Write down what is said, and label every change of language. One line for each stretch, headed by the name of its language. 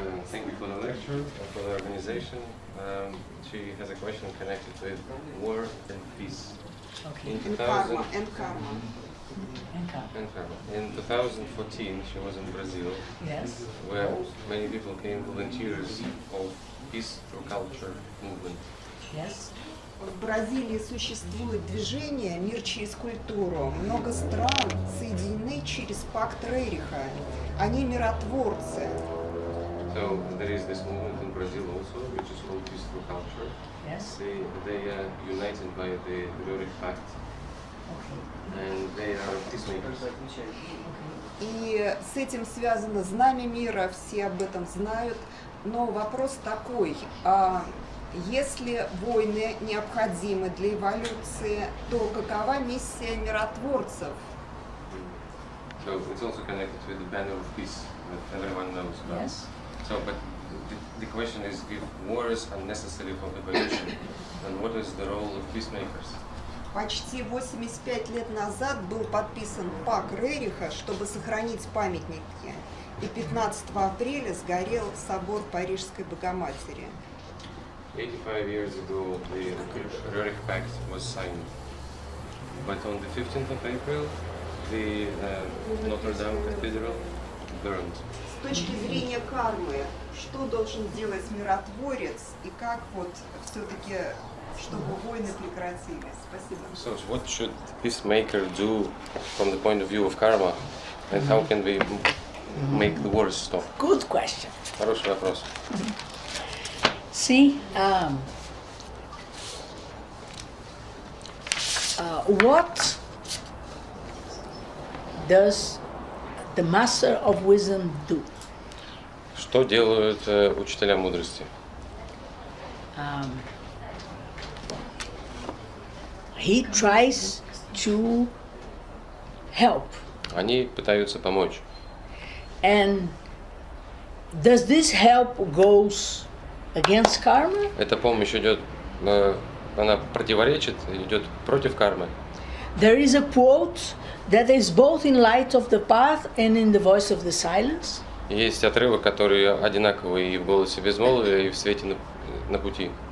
English: Thank you for the lecture, for the organization. She has a question connected with war and peace. Okay. In And 2000 karma. In 2014, she was in Brazil, Yes. where many people came volunteers of peace through culture movement. Yes.
Russian: В Бразилии существует движение «Мир через культуру». Много стран соединены через пакт Рериха. Они миротворцы.
English: So there is this movement in Brazil also, which is called Peace Through Culture. Yes. They are united by the Ruric Pact, and they are peacemakers.
Russian: И с этим связано знамя мира, все об этом знают. Но вопрос такой, если войны необходимы для эволюции, то какова миссия миротворцев?
English: So it's also connected with the banner of peace that everyone knows about. Yes. So, but the question is, if wars are necessary for evolution, then what is the role of peacemakers?
Russian: Почти 85 лет назад был подписан пакт Рериха, чтобы сохранить памятники. И 15 апреля сгорел собор Парижской Богоматери.
English: 85 years ago, the Ruric Pact was signed. But on the 15th of April, the Notre Dame Cathedral burned.
Russian: С точки зрения кармы, что должен сделать миротворец и как вот все-таки, чтобы войны прекратились? Спасибо.
English: So what should peacemaker do from the point of view of karma? And how can we make the wars stop? Good question.
Russian: Хороший вопрос.
English: See, what does the master of wisdom do?
Russian: Что делают учителя мудрости?
English: He tries to help.
Russian: Они пытаются помочь.
English: And does this help goes against karma?
Russian: Эта помощь идет, она противоречит, идет против кармы.
English: There is a quote that is both in light of the path and in the voice of the silence.
Russian: Есть отрывок, который одинаковый и в голосе безмолвия, и в свете на пути.